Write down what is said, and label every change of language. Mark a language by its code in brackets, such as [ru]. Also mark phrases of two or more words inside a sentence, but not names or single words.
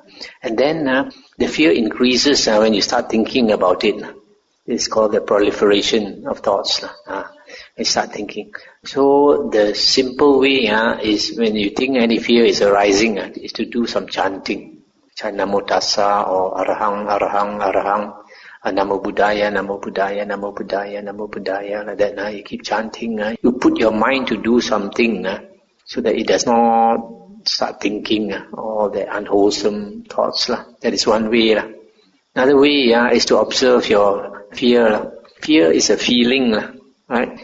[en] And then the fear increases when you start thinking about it. It's called the proliferation of thoughts. You start thinking. So the simple way is, when you think any fear is arising, is to do some chanting. [pi] Chant Namo Tassa or Arahang, Arahang, Arahang. Namo Buddhaya, Namo Buddhaya, Namo Buddhaya, Namo Buddhaya. [en] Like that. You keep chanting. You put your mind to do something so that it does not start thinking all the unwholesome thoughts. That is one way. Another way is to observe your fear. Fear is a feeling, right?